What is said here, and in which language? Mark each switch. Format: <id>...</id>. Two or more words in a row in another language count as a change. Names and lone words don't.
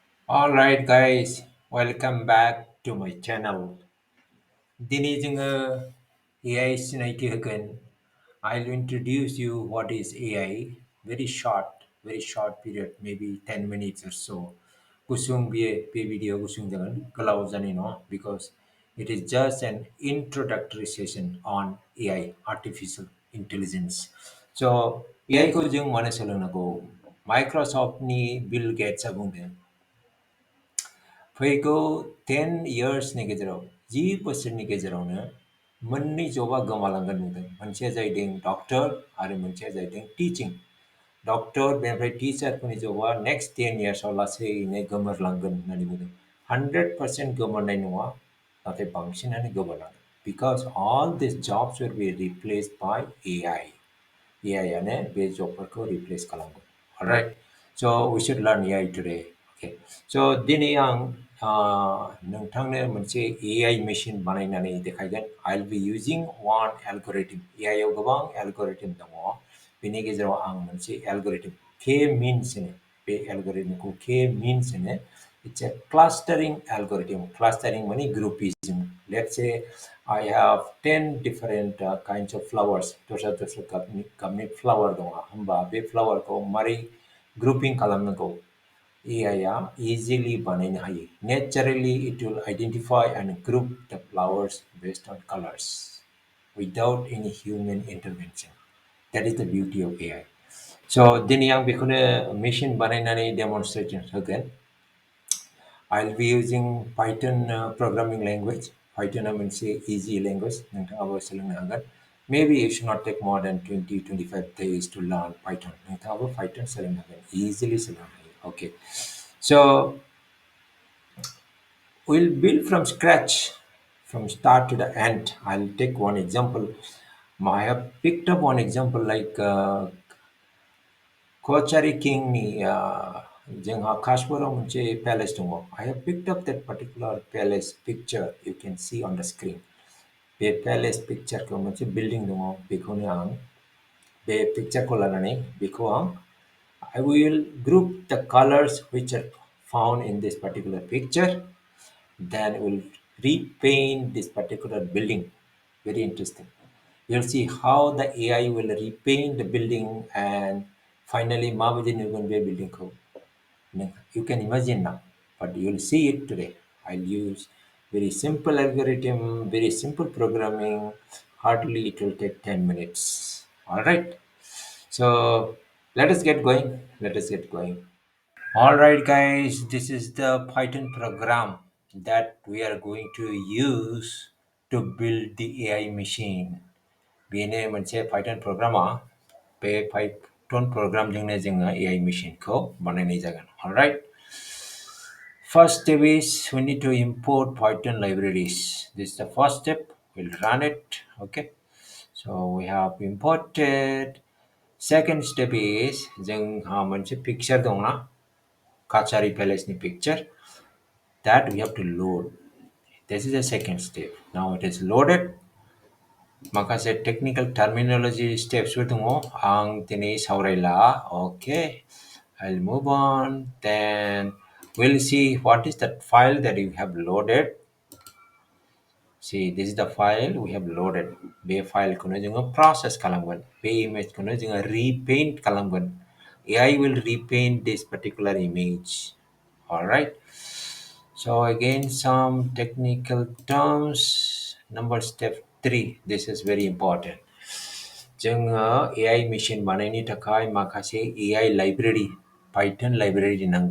<en>All right, guys, welcome back to my channel.</en> <brx>Dini जोङो AI सिनायथि होगोन.</brx> <en>I'll introduce you what is AI. Very short period, maybe 10 minutes or so.</en> <brx>गुसुं बे भिडिअ गुसुं जागोन गोलाव जानाय नङा</brx> <en>because it is just an introductory session on AI, artificial intelligence.</en> <brx>So AI खौ जों मानो सोलोंनांगौ? माइक्रसफ्टनि बिल गेट्सआ बुंदों फैगौ 10 इयार्सनि गेजेराव 10 बोसोरनि गेजेरावनो मोननै जबा गोमालांगोन बुंदों मोनसेया जाहैदों डक्टर आरो मोनसेया जाहैदों टिचिं डक्टर बेनिफ्राय टिचारफोरनि जबा</brx> <en>next 10 yearsआव</en> <brx>लासैनो गोमोरलांगोन होननानै बुंदों 100% गोमोरनाय नङा नाथाय बांसिनानो गोमोरलांगोन</brx> <en>because all these jobs will be replaced by AI.</en> <brx>AI आनो बे जबफोरखौ रिप्लेस खालामगोन.</brx> <en>Alright, so we should learn AI today. Okay, so</en> <brx>दिनै आं नोंथांनो मोनसे</brx> <en>AI machine</en> <brx>बानायनानै देखायगोन.</brx> <en>I'll be using one algorithm.</en> <brx>AI आव गोबां algorithm दङ. बेनि गेजेराव आं मोनसे algorithm K means होनो बे algorithmखौ K means होनो.</brx> <en>It's a clustering algorithm. Clustering माने groupism. Let's say I have 10 different kinds of flowers.</en> <brx>दस्रा गाबनि flower दङ. होमबा बे flowerखौ मारै grouping खालामनांगौ AI easily बानायनो हायो.</brx> <en>Naturally, it will identify and group the flowers based on colors without any human intervention. That is the beauty of AI. So</en> <brx>दिनै आं बेखौनो मेशिन बानायनानै demonstration होगोन.</brx> <en>I'll be using Python programming language. Python is मोनसे easy language.</en> <brx>नोंथाङाबो सोलोंनो हागोन.</brx> <en>Maybe it should not take more than 20-25 days to learn Python.</en> <brx>नोंथाङाबो Python सोलोंनो हागोन. Easily सोलोंनो हायो.</brx> <en>Okay. So we'll build from scratch, from start to the end. I'll take one example. I have picked up one example like Kachari King ni</en> <brx>जोंहा Kashpuraव मोनसे palace दङ.</brx> <en>I have picked up that particular palace picture you can see on the screen.</en> <brx>बे</brx> <en>palace picture</en> <brx>को मोनसे building दङ बेखौनो आं बे picture को लानानै बेखौ आं</brx> <en>I will group the colors which are found in this particular picture. Then we'll repaint this particular building. Very interesting. You'll see how the AI will repaint the building and finally</en> <brx>माबायदि नुगोन बे building को.</brx> <en>You can imagine now, but you'll see it today. I'll use very simple algorithm, very simple programming. Hardly it will take 10 minutes. All right. So let us get going. Let us get going. All right, guys, this is the Python program that we are going to use to build the AI machine.</en> <brx>बेनो मोनसे Python program बे Python program जोंनो जोङो</brx> <en>AI machine</en> <brx>खौ बानायनाय जागोन.</brx> <en>All right. First step is we need to import Python libraries. This is the first step. We'll run it. Okay. So we have imported. Second step is</en> <brx>जोंहा मोनसे picture दंना Kachari Palace ni picture</brx> <en>that we have to load. This is the second step. Now it is loaded.</en> <brx>माखासे</brx> <en>technical terminology steps</en> <brx>दङ आं दिनै सावरायला.</brx> <en>Okay, I'll move on. Then we'll see what is that file that you have loaded. See, this is the file we have loaded.</en> <brx>बे फाइलखौनो जोङो process खालामगोन. बे इमेजखौनो जोङो repaint खालामगोन.</brx> <en>AI will repaint this particular image. All right. So again, some technical terms. Number step 3. This is very important.</en> <brx>जोङो AI machine बानायनो थाखाय माखासे</brx> <en>AI library, Python library</en> <brx>नांगौ.</brx>